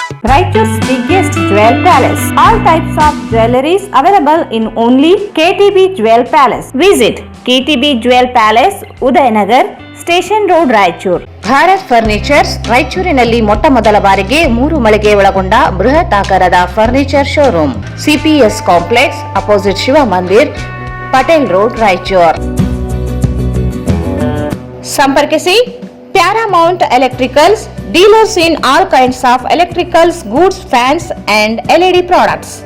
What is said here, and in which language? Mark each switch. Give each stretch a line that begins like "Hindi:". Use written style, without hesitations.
English: Raichur's biggest jewel palace. All types of jewelries available in only KTB Jewel Palace. Visit KTB Jewel Palace, Udayanagar, Station Road, Raichur.
Kannada: Bharat furnitures ರಾಯಚೂರಿನಲ್ಲಿ ಮೊಟ್ಟ ಮೊದಲ ಬಾರಿಗೆ 3 ಮಳಿಗೆ ಒಳಗೊಂಡ ಬೃಹತ್ ಆಕಾರದ furniture showroom. CPS complex opposite Shiva ಮಂದಿರ್, Patel road, Raichur. ಸಂಪರ್ಕಿಸಿ Paramount electricals,
English: dealers in all kinds of electricals, goods, fans and LED products.